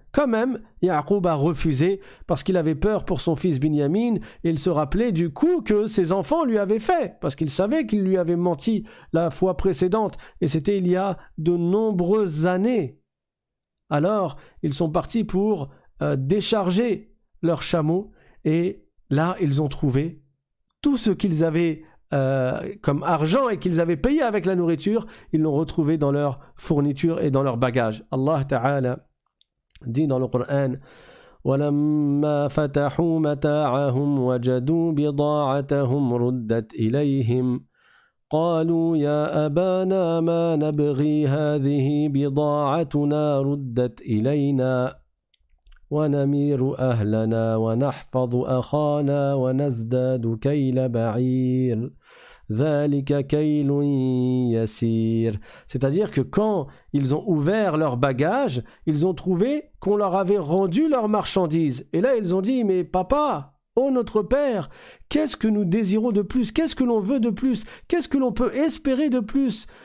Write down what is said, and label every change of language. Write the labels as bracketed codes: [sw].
[fr] Quand même, Yaqub a refusé parce qu'il avait peur pour son fils Binyamin et il se rappelait du coup que ses enfants lui avaient fait parce qu'il savait qu'il lui avait menti la fois précédente et c'était il y a de nombreuses années. Alors, ils sont partis pour décharger leurs chameaux et là, ils ont trouvé tout ce qu'ils avaient comme argent et qu'ils avaient payé avec la nourriture, ils l'ont retrouvé dans leurs fournitures et dans leurs bagages. Allah Ta'ala dit dans le Coran [ar] وَلَمَّا فَتَحُوا مَتَاعَهُمْ وَجَدُوا بِضَاعَتَهُمْ رُدَّتْ إِلَيْهِمْ قَالُوا يَا أَبَانَا مَا نَبْغِي هَذِهِ بِضَاعَتُنَا رُدَّتْ إِلَيْنَا وَنَمِيرُ أَهْلَنَا وَنَحْفَظُ أَخَانَا وَنَزْدَادُ كَيْلَ بَعِيرٍ. ذلك كيل يسير. [fr] C'est-à-dire que quand ils ont ouvert leurs bagages, ils ont trouvé qu'on leur avait rendu leurs marchandises. Et là, ils ont dit, mais papa, ô notre père, qu'est-ce que nous désirons de plus? Qu'est-ce que l'on veut de plus? Qu'est-ce que l'on peut espérer de plus?